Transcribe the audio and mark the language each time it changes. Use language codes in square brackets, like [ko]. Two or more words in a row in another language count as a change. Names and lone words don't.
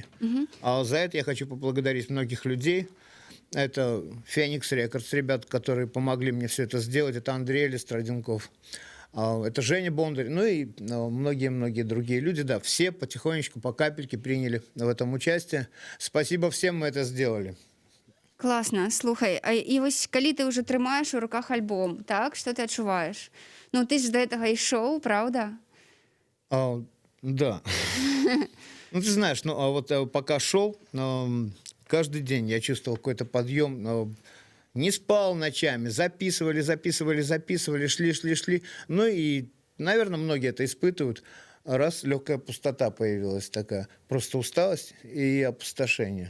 [ru] А за это я хочу поблагодарить многих людей. Это Феникс Рекордс, ребят, которые помогли мне все это сделать. Это Андрей Листроденков. Это Женя Бондарь, ну и многие-многие другие люди, да, все потихонечку, по капельке приняли в этом участие. Спасибо всем, мы это сделали. [be] Класна, слухай, і вось калі ты ўжо трымаеш у руках альбом, так, што ты адчуваеш? Ну, ты ж до гэтага ішоў, правда? Да. [ru] Ну, ты знаешь, ну, а вот пока шел, каждый день я чувствовал какой-то подъем, не спал ночами, записывали, шли. Ну и, наверное, многие это испытывают. Раз легкая пустота появилась такая, просто усталость и опустошение.